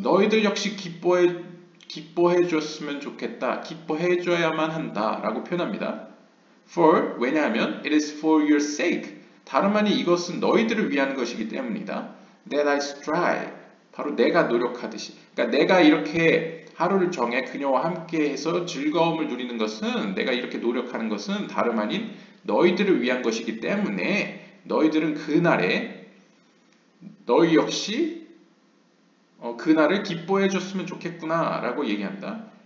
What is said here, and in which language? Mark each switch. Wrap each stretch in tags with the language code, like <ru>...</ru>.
<ko>너희들 역시 기뻐해 줬으면 좋겠다. 기뻐해 줘야만 한다. 라고 표현합니다.</ko> <en>For,</en> <ko>왜냐하면</ko> <en>it is for your sake.</en> <ko>다름 아닌 이것은 너희들을 위한 것이기 때문이다.</ko> <en>That I strive.</en> <ko>바로 내가 노력하듯이. 그러니까 내가 이렇게 하루를 정해 그녀와 함께 해서 즐거움을 누리는 것은 내가 이렇게 노력하는 것은 다름 아닌 너희들을 위한 것이기 때문에 너희들은 그날에 너희 역시 그날을 기뻐해 줬으면 좋겠구나 라고 얘기합니다.</ko>